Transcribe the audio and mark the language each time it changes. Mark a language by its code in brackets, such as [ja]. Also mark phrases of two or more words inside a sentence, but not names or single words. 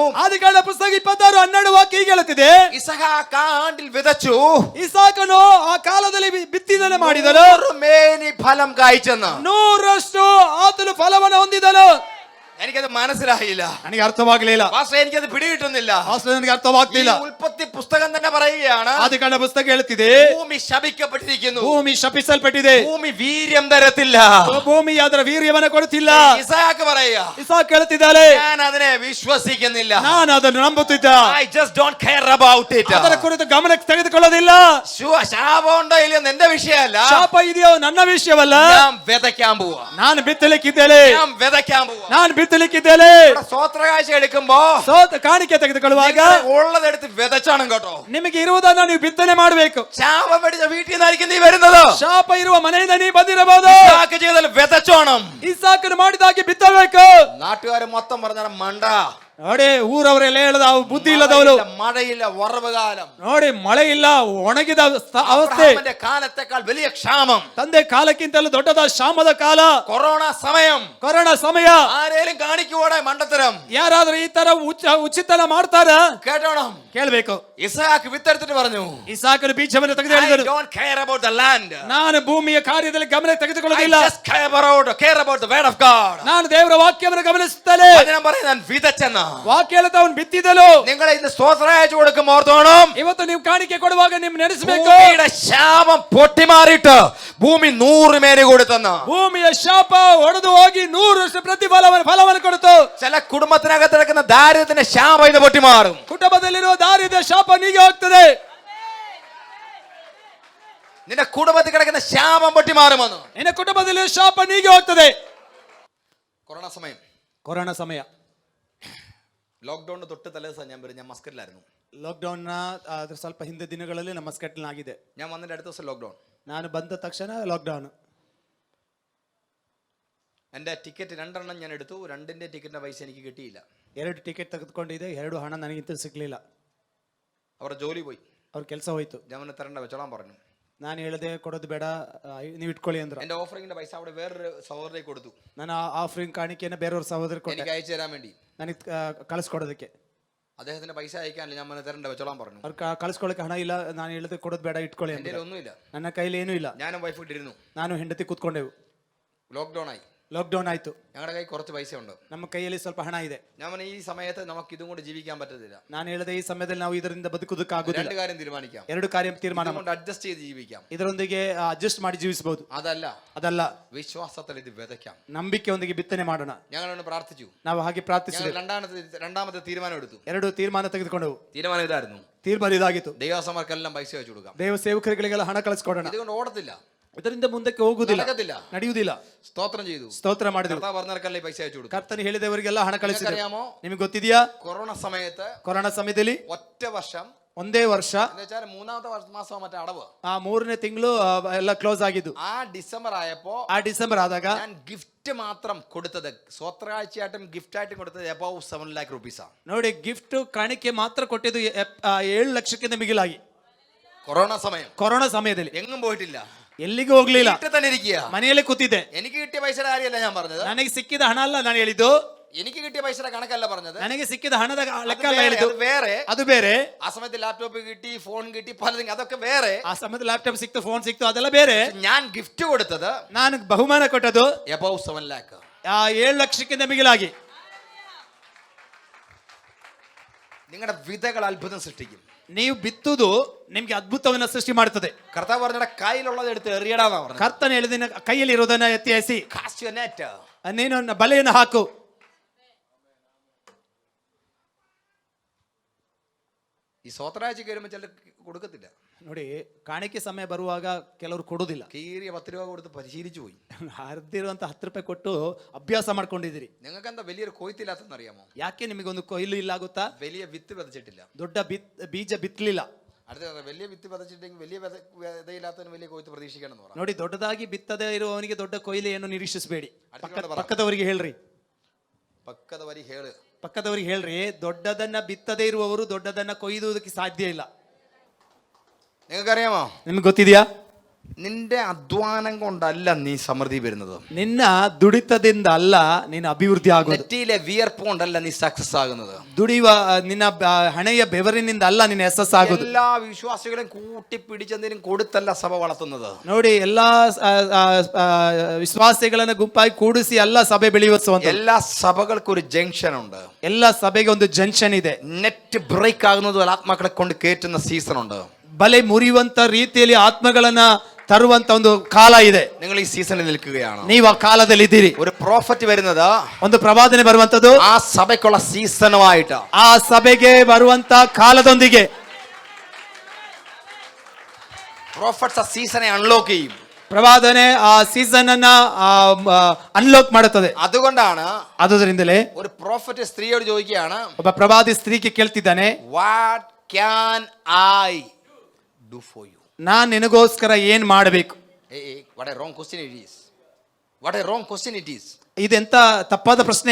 [kn] ಆದಿಕಾಂಡ ಪುಸ್ತಕ 26:12 ವಾಕ್ಯ ಹೀಗೆ ಹೇಳುತ್ತಿದೆ, [ml] ഇസഹാക്ക് ആ ആണ്ടിൽ വിതച്ചു, [kn] ಇಸಾಕನು ಆ ಕಾಲದಲ್ಲಿ ಬಿತ್ತಿದನೆ ಮಾಡಿದನು, [ml] 100 മേനി ഫലം കായ്ച്ചെന്ന്. [kn] 100ರಷ್ಟು ಆತನು ಫಲವನ್ನು ಹೊಂದಿದನು. [ml] എനിക്കത് മനസ്സിലായില്ല. [kn] ನನಗೆ ಅರ್ಥವಾಗಲಿಲ್ಲ. [ml] പാസ്റ്റർ എനിക്കത് പിടികിട്ടുന്നില്ല. [kn] ಪಾಸ್ಟರ್ ನನಗೆ ಅರ್ಥವಾಗ್ತಿಲ್ಲ. [ml] ഈ ഉൽപ്പത്തി പുസ്തകം തന്നെ പറയുകയാണ്, [kn] ಆದಿಕಾಂಡ ಪುಸ್ತಕ ಹೇಳ್ತಿದೆ, [ml] ഭൂമി ശപിക്കപ്പെട്ടിരിക്കുന്നു, [kn] ಭೂಮಿ ಶಪಿಸಲ್ಪಟ್ಟಿದೆ, [ml] ഭൂമಿ വീര്യം തരത്തില്ല. [kn] ಭೂಮಿ ಅದರ ವೀರ್ಯವನ್ನ ಕೊಡುತ್ತಿಲ್ಲ. [ml] ഇസാക്ക് പറയുക, [kn] ಇಸಾಕ್ ಹೇಳ್ತಿದ್ದಾಳೆ, [ml] ഞാൻ അതിനെ വിശ്വസിക്കുന്നില്ല. [kn] ನಾನು ಅದನ್ನು ನಂಬುತ್ತಿದ್ದ, [en] I just don't care about it. [kn] ಅದರ ಕುರಿತು ಗಮನಕ್ಕೆ ತೆಗೆದುಕೊಳ್ಳೋದಿಲ್ಲ. [ml] ശാപം ഉണ്ടോ ഇല്ലയോ എന്റെ വിഷയമല്ല. [kn] ಶಾಪ ಇದೆಯೋ ನನ್ನ ವಿಷಯವಲ್ಲ. [ml] ഞാൻ വിതയ്ക്കാൻ പോവാ, [kn] ನಾನು ಬಿತ್ತಲಿಕ್ಕಿದ್ದೇನೆ, [ml] ഞാൻ വിതയ്ക്കാൻ പോവാ. [kn] ನಾನು ಬಿತ್ತಲಿಕ್ಕಿದ್ದೇನೆ. [ml] സ്വോത്രകാഴ്ച എടുക്കുമ്പോ [kn] ಕಾಣಿಕೆ ತೆಗೆದುಕೊಳ್ಳುವಾಗ [ml] ഉള്ളതെടുത്ത് വിതച്ചാണ് കേട്ടോ. [kn] ನಿಮಗೆ ಇರುವುದನ್ನ ನೀವು ಬಿತ್ತನೆ ಮಾಡಬೇಕು. [ml] ശാപം പിടിച്ച വീട്ടിൽ നിന്നായിരിക്കും നീ വരുന്നത്. [kn] ಶಾಪ ಇರುವ ಮನೆಯಿಂದ ನೀ ಬಂದಿರಬಹುದು. [ml] ഇസാക്ക് ചെയ്താൽ വിതച്ചോണം. [kn] ಇಸಾಕನು ಮಾಡಿದಾಗೆ ಬಿತ್ತಬೇಕು. [ml] നാട്ടുകാർ മൊത്തം പറഞ്ഞാൽ മണ്ട, [kn] ನೋಡಿ ಊರವರೆಲ್ಲ ಹೇಳದ ಅವು ಬುದ್ಧಿ ಇಲ್ಲದವಳು. [ml] മഴയില്ല, വറവ് കാലം. [kn] ನೋಡಿ ಮಳೆ ಇಲ್ಲ, ಒಣಗಿದ ಅವಸ್ಥೆ. [ml] അബ്രഹാമിന്റെ കാലത്തെക്കാൾ വലിയ ക്ഷാമം, [kn] ತಂದೆ ಕಾಲಕ್ಕಿಂತಲೂ ದೊಡ್ಡದ ಕ್ಷಾಮದ ಕಾಲ, [ml] കൊറോണ സമയം. [kn] ಕೊರೋನಾ ಸಮಯ. [ml] ആരേലും കാണിക്കുവോടെ മണ്ടത്തരം? [kn] ಯಾರಾದ್ರೂ ಈ ತರ ಉಚಿತನ ಮಾಡ್ತಾರ? [ml] കേട്ടോണം. [kn] ಕೇಳ್ಬೇಕು. [ml] ഇസാക്ക് വിത്തെടുത്തിട്ട് പറഞ്ഞു, [kn] ಇಸಾಕನು ಬೀಜವನ್ನು ತೆಗೆದು [en] I [kn] ಹೇಳಿದನು, [en] don't care about the land. [kn] ನಾನು ಭೂಮಿಯ ಕಾರ್ಯದಲ್ಲಿ ಗಮನ [en] I [kn] ತೆಗೆದುಕೊಳ್ಳೋದಿಲ್ಲ, [en] just care about the word of God. [kn] ನಾನು ದೇವರ ವಾಕ್ಯವನ್ನು ಗಮನಿಸುತ್ತೇನೆ. [ml] വചനം പറയുന്നത് ഞാൻ വിതച്ചെന്ന. [kn] ವಾಕ್ಯ ಹೇಳುತ್ತ ಅವನು ಬಿತ್ತಿದನು. [ml] നിങ്ങൾ ഇന്ന് സ്തോത്രം അയച്ചു കൊടുക്കുമ്പോൾ ഓർത്തോണം, [kn] ಇವತ್ತು ನೀವು ಕಾಣಿಕೆ ಕೊಡುವಾಗ ನಿಮ್ ನೆನೆಸಬೇಕು, [ml] ഭൂമിയുടെ ശാപം പൊട്ടിമാറിയിട്ട് ഭൂമി 100 മേനി കൊടുത്തെന്ന്. [kn] ಭೂಮಿಯ ಶಾಪ ಒಡೆದು ಹೋಗಿ 100 ವರ್ಷ ಫಲವನ್ನು ಕೊಡುತ್ತು. [ml] ചില കുടുംബത്തിനകത്ത് കിടക്കുന്ന ദാരിദ്ര്യത്തിന്റെ ശാപം ഇന്ന് പൊട്ടിമാറും. [kn] ಕುಟುಂಬದಲ್ಲಿರುವ ದಾರಿದ್ರ್ಯ ಶಾಪ ನೀಗಿ ಹೋಗ್ತದೆ. [ml] നിന്റെ കുടുംബത്തിൽ കിടക്കുന്ന ശാപം പൊട്ടിമാറുമെന്ന്. [kn] ನಿನ್ನ ಕುಟುಂಬದಲ್ಲಿ ಶಾಪ ನೀಗಿ ಹೋಗ್ತದೆ. ಕೊರೋನಾ ಸಮಯ, [ml] ലോക്ക്ഡൌൺ തൊട്ട് തലേ ദിവസം ഞാൻ മസ്കറ്റിലായിരുന്നു. [kn] ಲಾಕ್ಡೌನ್ ಅದ್ರ ಸ್ವಲ್ಪ ಹಿಂದೆ ದಿನಗಳಲ್ಲಿ ನಮ್ಮ ಸ್ಕೆಟ್ಲ್ ಆಗಿದೆ. [ml] ഞാൻ വന്നിട്ട് അടുത്ത ദിവസം ലോക്ക്ഡൌൺ. [kn] ನಾನು ಬಂದ ತಕ್ಷಣ ಲಾಕ್ಡೌನ್. [ml] എൻ്റെ ടിക്കറ്റ് 2 എണ്ണം ഞാൻ എടുത്തു. 2ന്റെ ടിക്കറ്റിന്റെ പൈസ എനിക്ക് കിട്ടിയില്ല. [kn] 2 ಟಿಕೆಟ್ ತೆಗೆದುಕೊಂಡಿದ್ದೆ, 2 ಹಣ ನನಗಿಂತ ಸಿಗ್ಲಿಲ್ಲ. [ml] അവരുടെ ജോലി പോയി, [kn] ಅವ್ರ ಕೆಲಸ ಹೋಯ್ತು. [ml] ഞാൻ തരണ്ട വെച്ചോളാൻ പറഞ്ഞു. [kn] ನಾನು ಹೇಳಿದೆ, ಕೊಡೋದು ಬೇಡ, ನೀವು ಇಟ್ಕೊಳ್ಳಿ ಅಂದ್ರು. [ml] എന്റെ ഓഫറിംഗിന്റെ പൈസ അവിടെ വേറൊരു സഹോദരಕ್ಕೆ കൊടുത്തു. [kn] ನಾನು ಆಫರಿಂಗ್ ಕಾಣಿಕೆಯನ್ನು ಬೇರೆಯವ್ರ ಸಹೋದರ ಕೊಟ್ಟೆ, [ml] എനിക്ക് അയച്ചു തരാൻ വേണ്ടി. [kn] ನನಗೆ ಕಳಿಸ್ಕೊಡೋದಕ್ಕೆ. [ml] അദ്ദേഹത്തിന് പൈസ അയക്കാനില്ല, ഞാൻ തരണ്ട വെച്ചോളാൻ പറഞ്ഞു. [kn] ಅವ್ರು ಕಳಿಸ್ಕೊಳ್ಳೋಕೆ ಹಣ ಇಲ್ಲ. ನಾನು ಹೇಳಿದೆ, ಕೊಡೋದು ಬೇಡ, ಇಟ್ಕೊಳ್ಳಿ [ml] എൻ്റെ [kn] ಅಂತ. [ml] ഒന്നുമില്ല, [kn] ನನ್ನ ಕೈಲಿ ಏನೂ ಇಲ್ಲ. [ml] ഞാനും വൈഫ് ഇട്ടിരുന്നു. [kn] ನಾನು ಹೆಂಡತಿ ಕೂತ್ಕೊಂಡೆವು. [ml] ലോക്ക്ഡൌൺ ആയി. [kn] ಲಾಕ್ಡೌನ್ ಆಯ್ತು. [ml] ഞങ്ങളുടെ കൈ കുറച്ച് പൈസ ഉണ്ട്. [kn] ನಮ್ಮ ಕೈಯಲ್ಲಿ ಸ್ವಲ್ಪ ಹಣ ಇದೆ. [ml] ഞാൻ ഈ സമയത്ത് നമുക്ക് ഇതും കൊണ്ട് ജീവിക്കാൻ പറ്റത്തില്ല. [kn] ನಾನು ಹೇಳಿದೆ, ಈ ಸಮಯದಲ್ಲಿ ನಾವು ಇದರಿಂದ ಬದುಕುವುದಕ್ಕಾಗುದಿಲ್ಲ. [ml] 2 കാര്യം തീരുമാനിക്കാം. [kn] 2 ಕಾರ್ಯ ತೀರ್ಮಾನ [ml] കൊണ്ട് അഡ്ജസ്റ്റ് ചെയ്ത് ജീവിക്കാം. [kn] ಇದರೊಂದಿಗೆ ಅಡ್ಜಸ್ಟ್ ಮಾಡಿ ಜೀವಿಸಬಹುದು. [ml] അതല്ല വിശ്വാസത്തിൽ ഇത് വിതയ്ക്കാം. [kn] ನಂಬಿಕೆಯೊಂದಿಗೆ ಬಿತ್ತನೆ ಮಾಡೋಣ. [ml] ഞങ്ങളൊന്ന് പ്രാർത്ഥിച്ചു. [kn] ನಾವು ಹಾಗೆ ಪ್ರಾರ್ಥಿಸಿದೆ. [ml] രണ്ടാമത്തെ തീരുമാനം എടുത്തു. [kn] 2 ತೀರ್ಮಾನ ತೆಗೆದುಕೊಂಡೆವು. [ml] തീരുമാനം ഇതായിരുന്നു, [kn] ತೀರ್ಮಾನ ಇದಾಗಿತ್ತು, [ml] ദൈവസമർക്കെല്ലാം പൈസ വെച്ചു കൊടുക്കാം. [kn] ದೇವ ಸೇವಕರಿಗೆಲ್ಲ ಹಣ ಕಳಿಸ್ಕೊಡೋಣ. [ml] ഇതുകൊണ്ട് ഓടത്തില്ല, [kn] ಇದರಿಂದ ಮುಂದಕ್ಕೆ ಹೋಗುವುದಿಲ್ಲ, ನಡೆಯುವುದಿಲ್ಲ. [ml] സ്തോത്രം ചെയ്തു, [kn] ಸ್ತೋತ್ರ ಮಾಡಿದೆವು. [ml] പറഞ്ഞവർക്കല്ലേ പൈസ വെച്ചു കൊടുക്കും. [kn] ಕರ್ತನು ಹೇಳಿದವರಿಗೆಲ್ಲ ಹಣ ಕಳಿಸಿದೆ. [ml] അറിയാമോ, [kn] ನಿಮಗೆ ಗೊತ್ತಿದೆಯಾ, [ml] കൊറോണ സമയത്ത് [kn] ಕೊರೋನಾ ಸಮಯದಲ್ಲಿ [ml] ഒറ്റ വർഷം, [kn] ಒಂದೇ ವರ್ಷ, [ml] മൂന്നാമത്തെ മാസം മറ്റേ അടവ്, [kn] ಆ 3ನೇ ತಿಂಗಳು ಎಲ್ಲ ಕ್ಲೋಸ್ ಆಗಿದ್ದು. [ml] ആ ഡിസംബർ ആയപ്പോ, [kn] ಆ ಡಿಸೆಂಬರ್ ಆದಾಗ [ml] ഞാൻ ഗിഫ്റ്റ് മാത്രം കൊടുത്തത്, സ്വോത്രകാഴ്ചയായിട്ടും ഗിഫ്റ്റ് ആയിട്ടും കൊടുത്തത് [en] above 7 lakh rupees [ml] ആണ്. [kn] ನೋಡಿ, ಗಿಫ್ಟ್ ಕಾಣಿಕೆ ಮಾತ್ರ ಕೊಟ್ಟಿದ್ದು 7 ಲಕ್ಷಕ್ಕಿಂತ ಮಿಗಿಲಾಗಿ. [ml] കൊറോണ സമയം, [kn] ಕೊರೋನಾ ಸಮಯದಲ್ಲಿ [ml] എങ്ങും പോയിട്ടില്ല, [kn] ಎಲ್ಲಿಗೂ ಹೋಗ್ಲಿಲ್ಲ, [ml] വീട്ടിൽ തന്നെ ഇരിക്കുക. [kn] ಮನೆಯಲ್ಲೇ ಕೂತಿದ್ದೆ. [ml] എനിക്ക് കിട്ടിയ പൈസയുടെ കാര്യമല്ല ഞാൻ പറഞ്ഞത്, [kn] ನನಗೆ ಸಿಕ್ಕಿದ ಹಣ ಅಲ್ಲ ನಾನು ಹೇಳಿದ್ದು, [ml] എനിക്ക് കിട്ടിയ പൈസയുടെ കണക്കല്ല പറഞ്ഞത്, [kn] ನನಗೆ ಸಿಕ್ಕಿದ ಹಣದ ಲೆಕ್ಕ ಅಲ್ಲ ಹೇಳಿದ್ದು. [ml] വേറെ, [kn] ಅದು ಬೇರೆ. [ml] ആ സമയത്ത് ലാപ്ടോപ്പ് കിട്ടി, ഫോൺ കിട്ടി, പലതും, അതൊക്കെ വേറെ. [kn] ಆ ಸಮಯದಲ್ಲಿ ಲ್ಯಾಪ್ಟಾಪ್ ಸಿಕ್ತು, ಫೋನ್ ಸಿಕ್ತು, ಅದೆಲ್ಲ ಬೇರೆ. [ml] ഞാൻ ഗിഫ്റ്റ് കൊടുത്തത് [kn] ನಾನು ಬಹುಮಾನ ಕೊಟ್ಟದ್ದು [en] above 7 lakh, [kn] 7 ಲಕ್ಷಕ್ಕಿಂತ ಮಿಗಿಲಾಗಿ. [ml] നിങ്ങളുടെ വിതകൾ അത്ഭുതം സൃഷ്ടിക്കും. [kn] ನೀವು ಬಿತ್ತುವುದು ನಿಮ್ಗೆ ಅದ್ಭುತವನ್ನ ಸೃಷ್ಟಿ ಮಾಡುತ್ತದೆ. [ml] കർത്താവ് പറഞ്ഞ കയ്യിലുള്ളത് എടുത്ത് എറിയടാന്നാ പറഞ്ഞത്. [kn] ಕರ್ತನ ಹೇಳಿದ ಕೈಯಲ್ಲಿ ಇರೋದನ್ನ ಎತ್ತಿ ಎಸಿ, [en] Cast your net. [kn] ನೀನು ಬಲೆಯನ್ನು ಹಾಕು. [ml] ഈ സ്വോത്രാഴ്ചക്ക് വരുമ്പോൾ ചിലർ കൊടുക്കത്തില്ല. [kn] ನೋಡಿ, ಕಾಣಿಕೆ ಸಮಯ ಬರುವಾಗ ಕೆಲವರು ಕೊಡುವುದಿಲ್ಲ. [ml] കീറിയ 10 രൂപ കൊടുത്ത് പരിശീലിച്ചു പോയി. [kn] ಹರಿದಿರುವಂತ 10 ರೂಪಾಯಿ ಕೊಟ್ಟು ಅಭ್ಯಾಸ ಮಾಡ್ಕೊಂಡಿದ್ದೀರಿ. [ml] നിങ്ങൾക്ക് എന്താ വലിയൊരു കൊയ്ത്തില്ലാത്തെന്ന് അറിയാമോ? [kn] ಯಾಕೆ ನಿಮಗೊಂದು ಕೊಯ್ಲು ಇಲ್ಲ ಆಗುತ್ತಾ? [ml] വലിയ വിത്ത് വിതച്ചിട്ടില്ല, [kn] ದೊಡ್ಡ ಬೀಜ ಬಿತ್ತಲಿಲ್ಲ. [ml] അടുത്ത വലിയ വിത്ത് വിതച്ചിട്ടെങ്കിൽ വലിയ വിതയില്ലാത്തതിന് വലിയ കൊയ്ത്ത് പ്രതീക്ഷിക്കണം എന്ന് പറഞ്ഞു. [kn] ನೋಡಿ, ದೊಡ್ಡದಾಗಿ ಬಿತ್ತದೇ ಇರುವವನಿಗೆ ದೊಡ್ಡ ಕೊಯ್ಲು ಏನು ನಿರೀಕ್ಷಿಸಬೇಡಿ. ಪಕ್ಕದವರಿಗೆ ಹೇಳ್ರಿ, ಪಕ್ಕದವರಿಗೆ ಹೇಳು, ಪಕ್ಕದವರಿಗೆ ಹೇಳ್ರಿ, ದೊಡ್ಡದನ್ನ ಬಿತ್ತದೇ ಇರುವವರು ದೊಡ್ಡದನ್ನ ಕೊಯ್ದುವುದಕ್ಕೆ ಸಾಧ್ಯ ಇಲ್ಲ. [ml] നിങ്ങൾക്കറിയാമോ, [kn] ನಿಮ್ಗೆ ಗೊತ್ತಿದೆಯಾ? [ml] നിന്റെ അധ്വാനം കൊണ്ടല്ല നീ സമൃദ്ധി വരുന്നത്. [kn] ನಿನ್ನ ದುಡಿತದಿಂದ ಅಲ್ಲ ನೀನು ಅಭಿವೃದ್ಧಿ ಆಗೋದು. [ml] നെറ്റിയിലെ വിയർപ്പ് കൊണ്ടല്ല നീ സക്സസ് ആകുന്നത്. [kn] ದುಡಿಯುವ ನಿನ್ನ ಹಣೆಯ ಬೆವರಿನಿಂದ ಅಲ್ಲ ನೀನು ಯಶಸ್ಸು ಆಗೋದು. [ml] എല്ലാ വിശ്വാസികളെയും കൂട്ടിപ്പിടിച്ചെന്തിനും കൊടുത്തല്ല സഭ വളർത്തുന്നത്. [kn] ನೋಡಿ, ಎಲ್ಲಾ ವಿಶ್ವಾಸಿಗಳನ್ನ ಗುಂಪಾಗಿ ಕೂಡಿಸಿ ಅಲ್ಲ ಸಭೆ ಬೆಳೆಯುವಂತ. [ml] എല്ലാ സഭകൾക്കും ഒരു ജംഗ്ഷൻ ഉണ്ട്. [kn] ಎಲ್ಲ ಸಭೆಗೆ ಒಂದು ಜಂಕ್ಷನ್ ಇದೆ. [en] net break [ml] ആകുന്നത് ആത്മാക്കളെ കൊണ്ട് കയറ്റുന്ന സീസൺ ഉണ്ട്. [kn] ಬಲೆ ಮುರಿಯುವಂತ ರೀತಿಯಲ್ಲಿ ಆತ್ಮಗಳನ್ನ ತರುವಂತ ಒಂದು ಕಾಲ ಇದೆ. [ml] നിങ്ങൾ ഈ സീസണിൽ നിൽക്കുകയാണ്. [kn] ನೀವು ಆ ಕಾಲದಲ್ಲಿ ಇದ್ದೀರಿ. [ml] ഒരു പ്രോഫറ്റ് വരുന്നത് [kn] ಒಂದು ಪ್ರವಾದನೆ ಬರುವಂತದ್ದು [ml] ആ സഭയ്ക്കുള്ള സീസണുമായിട്ട്. [kn] ಆ ಸಭೆಗೆ ಬರುವಂತ ಕಾಲದೊಂದಿಗೆ. [ml] പ്രോഫറ്റ്സ് ആ സീസണെ അൺലോക്ക് ചെയ്യും. [kn] ಪ್ರವಾದನೆ ಆ ಸೀಸನ್ ಅನ್ನ ಅನ್ಲಾಕ್ ಮಾಡುತ್ತದೆ. [ml] അതുകൊണ്ടാണ് [kn] ಆದುದರಿಂದಲೇ [ml] ഒരു പ്രോഫറ്റ് സ്ത്രീയോട് ചോദിക്കുകയാണ്, [kn] ಒಬ್ಬ ಪ್ರವಾದಿ ಸ್ತ್ರೀಗೆ ಕೇಳ್ತಿದ್ದಾನೆ, [en] What can I do for you? [kn] ನಾನ್ ನಿನಗೋಸ್ಕರ ಏನ್ ಮಾಡಬೇಕು? [en] what a wrong question it is. What a wrong question it is. [kn] ಇದೆಂತ ತಪ್ಪಾದ ಪ್ರಶ್ನೆ.